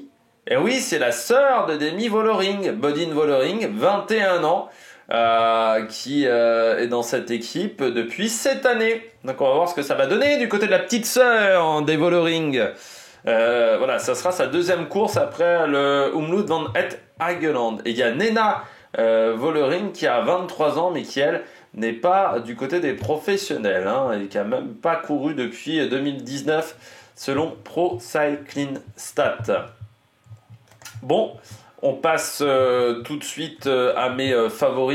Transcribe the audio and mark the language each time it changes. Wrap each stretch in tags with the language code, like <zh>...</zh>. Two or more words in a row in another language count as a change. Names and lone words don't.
<fr>Et oui, c'est la sœur de Demi Vollering. Bodine Vollering, 21 ans, qui est dans cette équipe depuis cette année. Donc on va voir ce que ça va donner du côté de la petite sœur des Vollering. Voilà, ça sera sa deuxième course après le Umlaut van het Hageland. Et il y a Nena Vollering qui a 23 ans, mais qui, elle, n'est pas du côté des professionnels, hein, et qui a même pas couru depuis 2019, selon Pro Cycling Stats. Bon, on passe tout de suite à mes favoris.</fr>